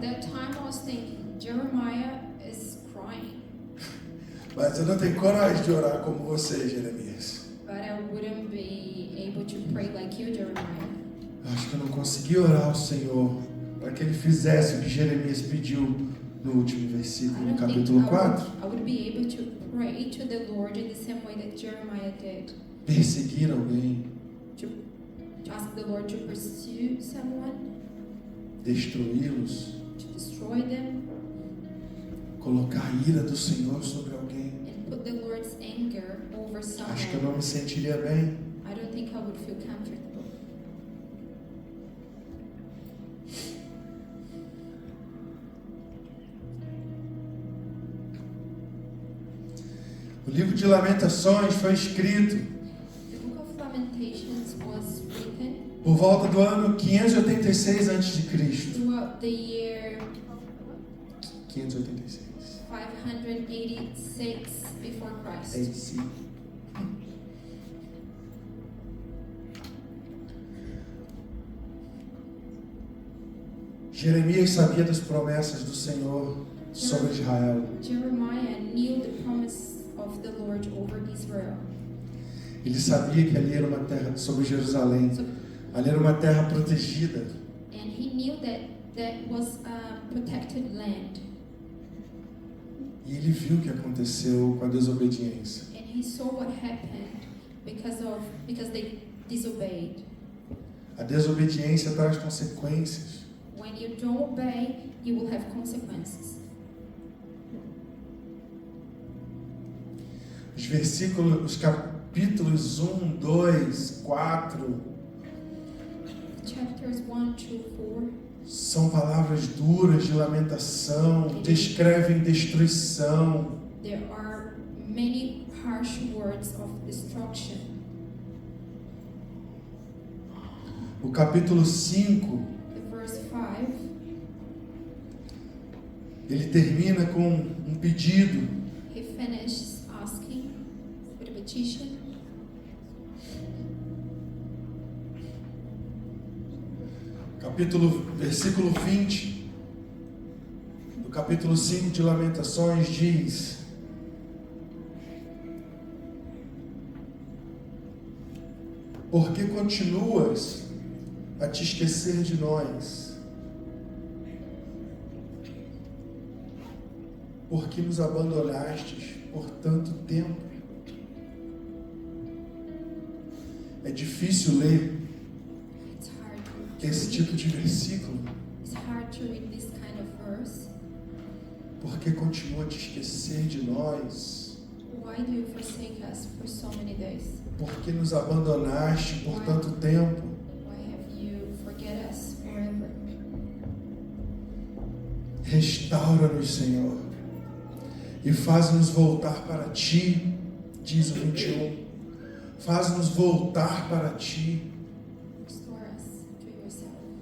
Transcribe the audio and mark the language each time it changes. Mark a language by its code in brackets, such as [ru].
[en] That time I was thinking, Jeremiah is crying, [pt] Mas eu não tenho coragem de orar como você, Jeremias. [en] but I wouldn't be able to pray like you, Jeremiah. [pt] Acho que eu não consegui orar ao Senhor para que Ele fizesse o que Jeremias pediu no último versículo, no capítulo 4. [en] I would be able to pray to the Lord in the same way that Jeremiah did. [pt] Perseguir alguém, [en] To ask the Lord to pursue someone, [pt] destruí-los, [en] to destroy them, [pt] colocar a ira do Senhor sobre alguém. [en] and put the Lord's anger over [pt] Acho que eu [en] someone. [pt] não me sentiria bem. [en] I don't think I would feel comfortable. [pt] O livro de Lamentações foi escrito [en] The book of Lamentations was written [pt] por volta do ano 586 a.C. [en] throughout the year 586. 586 before Christ. [pt] AC. Jeremias sabia das promessas do Senhor sobre Israel. [en] Jeremiah knew the promise of the Lord over Israel. [pt] Ele sabia que ali era uma terra sobre Jerusalém. [en] So, [pt] Ali era uma terra protegida. [en] and he knew that that was a protected land. [pt] E ele viu o que aconteceu com a desobediência. [en] And he saw what happened because they disobeyed. [pt] A desobediência traz consequências. [en] When you don't obey, you will have consequences. [pt] Os capítulos 1, 2, 4 [en] Chapters 1, 2, 4. [pt] são palavras duras de lamentação, descrevem destruição. [en] There are many harsh words of destruction. [pt] O capítulo 5, [en] The verse 5, [pt] ele termina com um pedido. [en] he finishes asking with a petition. [pt] Versículo 20 do capítulo 5 de Lamentações diz: Por que continuas a te esquecer de nós? Por que nos abandonastes por tanto tempo? É difícil ler [en] It's hard to [pt] esse [en] read. [pt] tipo de versículo. [en] It's hard to read this kind of verse. [pt] Por que continua a te esquecer de nós? [en] Why do you forsake us for so many days? [pt] Por que nos abandonaste por tanto tempo? [en] Why have you forget us forever? [pt] Restaura-nos, Senhor, e faz-nos voltar para Ti, diz o 21. Faz-nos voltar para Ti. [en] Restore us to yourself.